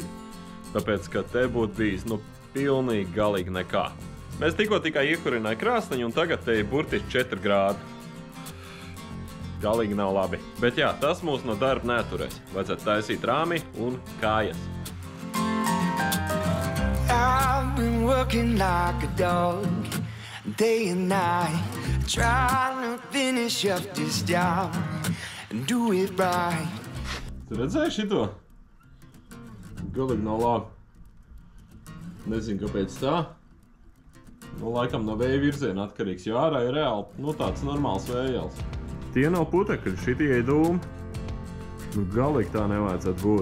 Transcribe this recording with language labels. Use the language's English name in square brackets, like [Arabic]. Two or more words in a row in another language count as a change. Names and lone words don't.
[Latvian] Tāpēc, ka te būtu bijis, pilnīgi galīgi nekā. Mēs tikai iekurināja krāsniņu un tagad te ir burtiski 4 grādi. Galīgi nav labi. Bet jā, tas mūs no darba neturēs. Vajadzētu taisīt rāmi un kājas. [English] I've been working like a dog, day and night, trying to finish up this job and do it right. [Latvian] Tu redzēji šito? Galīgi nav labi. Nezinu, kāpēc tā. Laikam no vēja virziena atkarīgs, jo ārā ir reāli, tāds normāls vējals. Tie nav putekļi, šitie ir dūmi. Galīgi tā nevajadzētu būt.